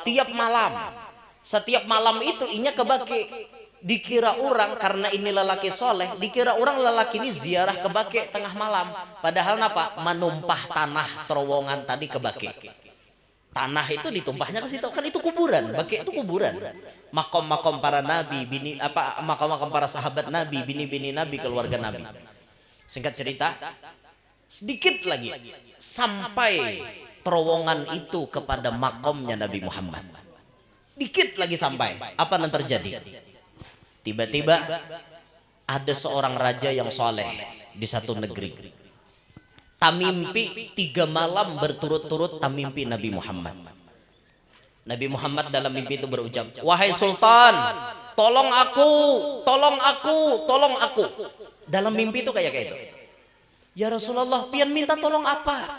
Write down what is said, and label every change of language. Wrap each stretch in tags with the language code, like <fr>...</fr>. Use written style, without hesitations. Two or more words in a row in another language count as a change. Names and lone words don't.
<bjn>Tiap malam, setiap malam itu inya ke Baqi'.</bjn> <id>Dikira orang karena ini lelaki soleh, dikira orang lelaki ini ziarah ke Baqi' tengah malam. Padahal apa? Menumpah tanah terowongan tadi ke Baqi'. Tanah itu ditumpahnya ke situ, kan itu kuburan. Baqi' itu kuburan. Makom-makom para nabi, makom-makom para sahabat nabi, bini-bini nabi, keluarga nabi. Singkat cerita, sedikit lagi sampai terowongan itu kepada makomnya Nabi Muhammad. Dikit lagi sampai, apa yang terjadi? Tiba-tiba ada seorang raja yang soleh di satu negeri.</id> <bjn>Tamimpi 3 malam berturut-turut tamimpi Nabi Muhammad.</bjn> <id>Nabi Muhammad dalam mimpi itu berucap, wahai sultan, tolong aku, tolong aku, tolong aku.</id> <bjn>Dalam mimpi itu kayak itu.</bjn> <ar>يا رسول الله,</ar> <bjn>pian minta tolong apa?</bjn>